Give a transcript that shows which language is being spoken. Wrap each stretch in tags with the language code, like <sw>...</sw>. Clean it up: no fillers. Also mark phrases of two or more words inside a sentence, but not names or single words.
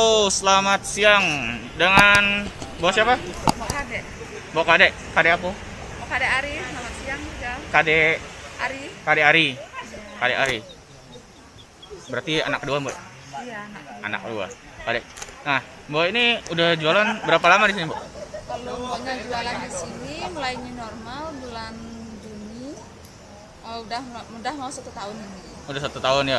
<id>selamat siang dengan bos siapa? Mbak Kade. Mbok Kade, Kade apa? Mbak Kade Ari, selamat siang ya. Kade Ari. Kade Ari. Kade Ari. Berarti anak kedua, Mbak? Iya, Anak kedua. Kade. Nah, Mbak ini udah jualan berapa lama di sini, Mbak? Kalau mbaknya jualan di sini mulai new normal bulan Juni. Udah mau 1 tahun ini. Udah 1 tahun ya</id>